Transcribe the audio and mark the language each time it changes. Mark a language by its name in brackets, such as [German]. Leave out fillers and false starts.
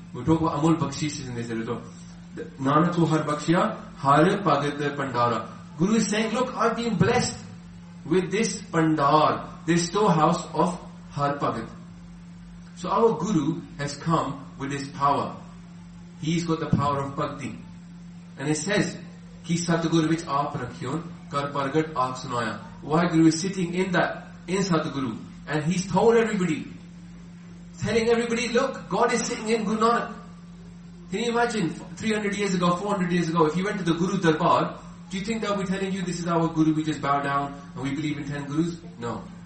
[English] We talk about amul bhakshish in this little. [Punjabi] Nanak ko har bhakshya, har pagat pandara. [English] Guru is saying, look, I've been blessed with this pandar, this storehouse of har pagat. So our Guru has come with his power. He's got the power of bhakti. And it says, [Punjabi] ਕਿ ਸਤਿਗੁਰ ਵਿਚ ਆਪ ਰਖਿਓਨ, ਕਰ ਪਰਗਟ ਆਪ ਸੁਣਾਇਆ. [English] Vaheguru is sitting in that, in Satguru. And he's told everybody, telling everybody, look, God is sitting in Guru Nanak. Can you imagine, 300 years ago, 400 years ago, if you went to the Guru Darbar, do you think they'll be telling you, this is our Guru, we just bow down, and we believe in 10 Gurus? No.